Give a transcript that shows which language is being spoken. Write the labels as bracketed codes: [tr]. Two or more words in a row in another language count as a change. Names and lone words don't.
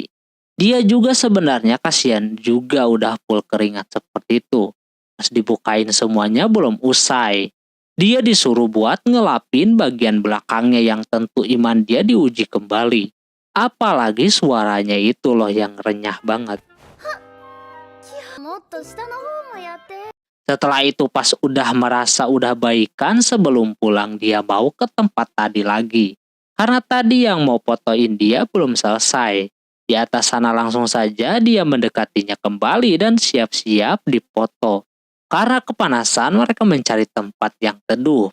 [id] Dia juga sebenarnya kasihan juga udah full keringat seperti itu. Pas dibukain semuanya belum usai. Dia disuruh buat ngelapin bagian belakangnya yang tentu iman dia diuji kembali. Apalagi suaranya itu loh yang renyah banget. [ja] もっと下の方もやって。 [id] Setelah itu pas udah merasa udah baikan, sebelum pulang dia mau ke tempat tadi lagi. Karena tadi yang mau fotoin dia belum selesai. Di atas sana langsung saja dia mendekatinya kembali dan siap-siap dipoto. Karena kepanasan mereka mencari tempat yang teduh.